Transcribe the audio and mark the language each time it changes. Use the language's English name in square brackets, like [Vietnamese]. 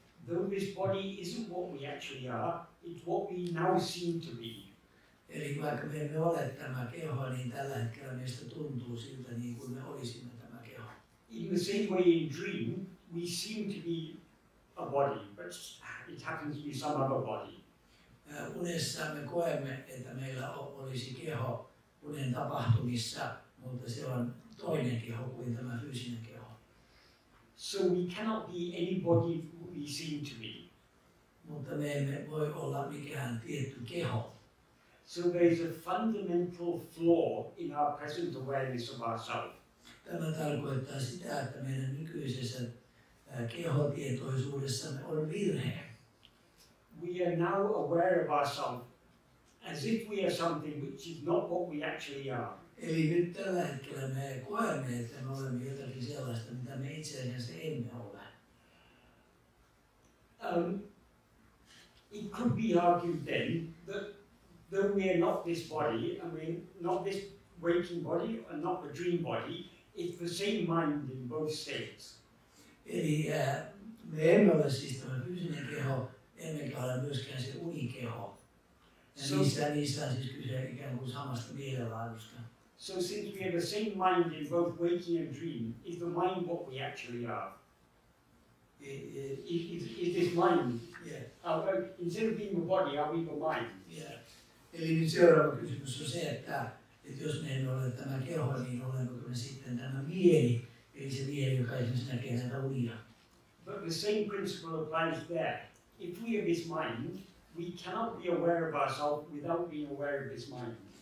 [English] Though this body isn't what we actually are, it's what we now seem to be. [Finnish] Eli vaikka me emme ole tämä keho, niin tällä hetkellä meistä tuntuu siltä niin kuin me olisimme tämä keho. [English] In the same way in dream, we seem to be a body, but it happens to be some other body. [Finnish] Unessa me koemme, että meillä olisi keho unen tapahtumissa, mutta se on toinen keho kuin tämä fyysinen keho. [English] So we cannot be any body we seem to be. [Finnish] Mutta me emme voi olla mikään tietty keho. [English] So there is a fundamental flaw in our present awareness of ourselves. [Finnish] Tämä tarkoittaa sitä, että meidän nykyisessä kehotietoisuudessamme on virhe. [English] We are now aware of ourselves as if we are something which is not what we actually are. [Finnish] Eli nyt tällä hetkellä me koemme, että me olemme jotakin sellaista, mitä me itse asiassa emme ole. [English] It could be argued then that though we are not this body, I mean, not this waking body and not the dream body, it's the same mind in both states. [Finnish] Eli me emme ole siis tämä fyysinen keho, emmekä ole myöskään se unikeho. Ja niissä on siis kyse ikään kuin samasta mielenlaadusta. [English] So since we have the same mind in both waking and dream, is the mind what we actually are? Is this mind? Yeah. Instead of being the body, are we the mind? Yeah. [Finnish] Eli nyt seuraava kysymys on se, että jos me emme ole tämä keho, niin olemmeko me sitten tämä mieli, eli se mieli, joka esimerkiksi näkee näitä unia. [English] But the same principle applies there. If we have this mind, we cannot be aware of ourselves without being aware of this mind.